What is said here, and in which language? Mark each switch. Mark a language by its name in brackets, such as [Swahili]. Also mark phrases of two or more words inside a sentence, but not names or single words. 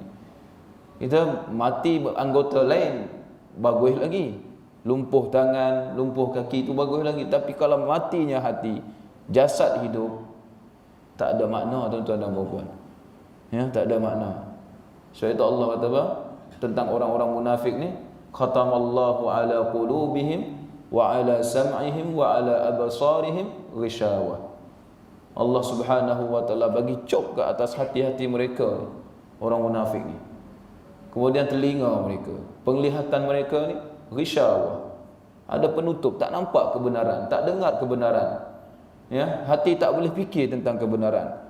[Malay] Kita mati anggota lain bagus lagi, lumpuh tangan, lumpuh kaki itu bagus lagi, tapi kalau matinya hati, jasad hidup, tak ada makna tuan-tuan dan puan-puan. Ya, tak ada makna. Sebab itu Allah kata apa? Tentang orang-orang munafik ni, [Arabic] ختم الله على قلوبهم و على سمعهم و على أبصارهم غشاوة. الله سبحانه و تعالى [Malay] bagi cop ke atas hati-hati mereka ni, orang munafik ni. Kemudian telinga mereka, penglihatan mereka ni ghishawah. Ada penutup, tak nampak kebenaran, tak dengar kebenaran. Ya, hati tak boleh fikir tentang kebenaran.